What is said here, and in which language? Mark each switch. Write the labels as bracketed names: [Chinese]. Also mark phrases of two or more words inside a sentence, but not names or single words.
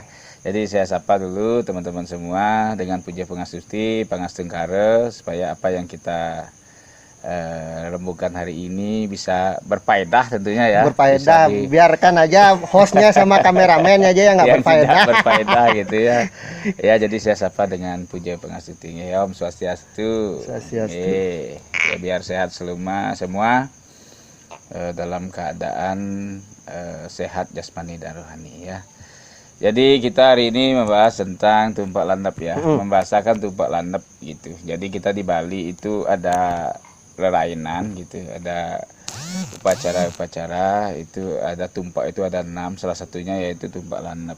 [Indonesian] Jadi saya sapa dulu teman-teman semua dengan puja pangastuti, pangastengkara, supaya apa yang kita rembukan hari ini bisa berfaedah tentunya ya. Berfaedah, biarkan aja hostnya sama kameramen aja yang nggak berfaedah. Berfaedah gitu ya. Ya, jadi saya sapa dengan puja pangastuti. [Balinese] Ya, Om Swastiastu. [Indonesian] Ya, biar sehat semua dalam keadaan sehat jasmani dan rohani ya. Jadi kita hari ini membahas tentang Tumpok Landap ya, membahasakan Tumpok Landap gitu. Jadi kita di Bali itu ada lerainan gitu, ada upacara-upacara itu, ada tumpak itu ada 6, salah satunya yaitu Tumpok Landap.